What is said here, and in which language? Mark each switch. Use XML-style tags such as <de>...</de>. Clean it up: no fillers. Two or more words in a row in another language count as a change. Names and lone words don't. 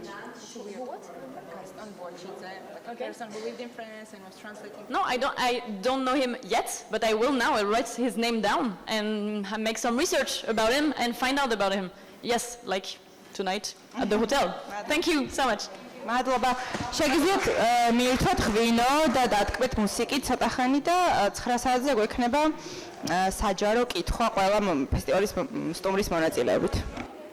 <en>It's weird. What? Gaston Boachidze, like a person who lived in France and was translating. No, I don't know him yet, but I will now. I'll write his name down and make some research about him and find out about him. Yes, like tonight at the hotel. Thank you so much.</en> <ka>მადლობა. შეგიძლიათ მიირთვათ ღვინო და დატკბეთ მუსიკით ცოტა ხანი და 9 საათზე გვექნება საჯარო კითხვა ყველა ფესტივალის სტუმრის მონაწილეობით.</ka>